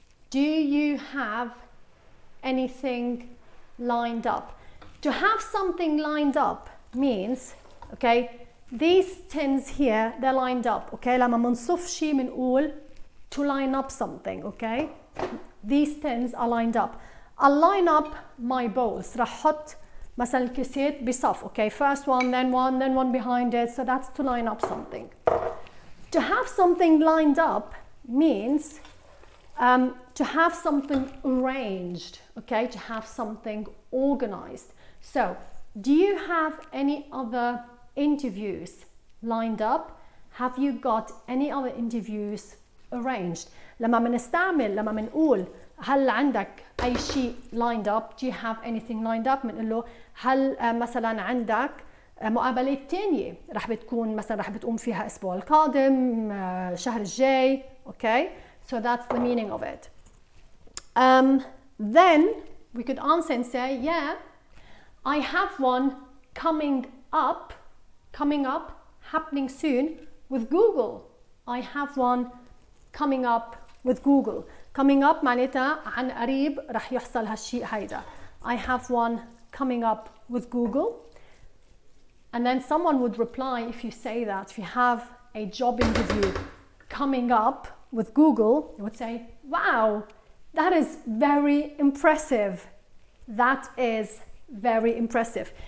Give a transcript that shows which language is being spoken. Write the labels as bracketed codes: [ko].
[en] Do you have anything lined up? To have something lined up means, okay, these tins here, they're lined up, okay? [ar] لما منصف شي منقول [en] to line up something, [ar] okay? [en] These tins are lined up. I'll line up my bowls. [ar] راح أحط مثلا الكاسات بصف, okay? [en] First one, then one behind it. So that's to line up something. To have something lined up means to have something arranged, okay? To have something organized. So, do you have any other interviews lined up? Have you got any other interviews arranged? [ar] لما منقول هل عندك أي شيء lined up? [en] Do you have anything lined up? [ar] منقول له هل مثلا عندك مقابلات تانية راح بتكون مثلا راح بتقوم فيها الأسبوع القادم شهر الجاي, okay? [en] So that's the meaning of it. Then we could answer and say, yeah, I have one coming up, happening soon with Google. I have one coming up with Google. [ar] Coming up معناتها عن قريب راح يحصل هالشيء هيدا. [en] I have one coming up with Google. And then someone would reply, if you say that, if you have a job interview coming up with Google, you would say, wow, That is very impressive. That is very impressive.